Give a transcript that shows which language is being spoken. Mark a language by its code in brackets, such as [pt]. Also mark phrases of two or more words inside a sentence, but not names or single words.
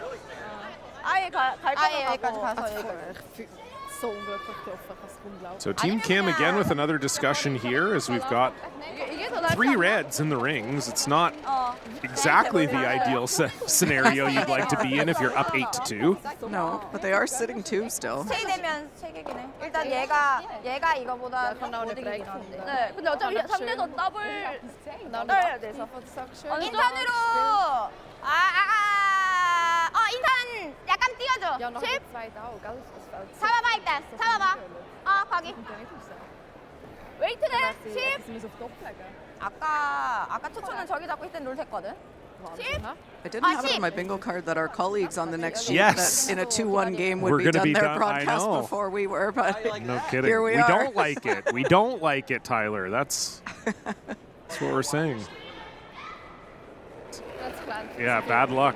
[en] So Team Kim again with another discussion here as we've got 3 reds in the rings. It's not exactly the ideal scenario you'd like to be in if you're up 8-2. No, but they are sitting 2 still. [ko] 일단 얘가 이거보다 못 이기긴 한데. 네, 근데 어차피 3대도 더블 떠야 돼서. 인턴으로 인턴 약간 띄워줘. [de] Ja, noch 10. mit 2 da, gell? Das fällt so. [ko] 잡아봐 일단. 잡아봐. 거기. 웨이트는 10. [de] Sie müssen auf Top legen. [ko] 아까 초초는 저기 잡고 있던 룰 됐거든. 10. [en] I didn't have it on my bingo card that our colleagues on the next sheet Yes. that in a 2-1 game would We're be gonna done be their done- I broadcast know. before we were, but No kidding. here we we are. don't like it. We don't like it, Tyler. That's what we're saying. Yeah, bad luck.